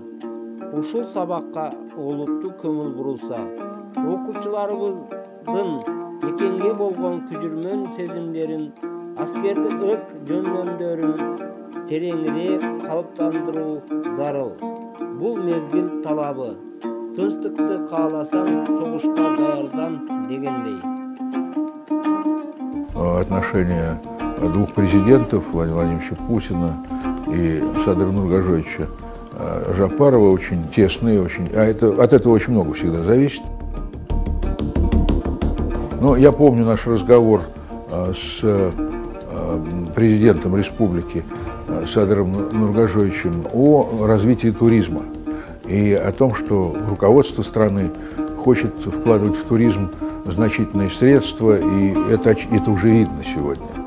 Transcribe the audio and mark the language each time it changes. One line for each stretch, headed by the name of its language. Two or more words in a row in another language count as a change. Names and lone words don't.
Kyrgyz: Ушул сабакка олуттуу көңүл бурулса, окуучуларыбыздын экенге болгон күжүрмөн сезимдерин, аскердик ык жөндөмдөрүн тереңирээк калыптандыруу зарыл. Бул мезгил талабы. Тынчтыкты кааласаң, согушка даярдан дегендей.
Russian: Отношения двух президентов, Владимира Владимировича Путина и Садыра Нуркожоевича Жапарова очень тесные, от этого очень много всегда зависит. Но я помню наш разговор с президентом республики Садыром Нургажоевичем о развитии туризма и о том, что руководство страны хочет вкладывать в туризм значительные средства, и это уже видно сегодня.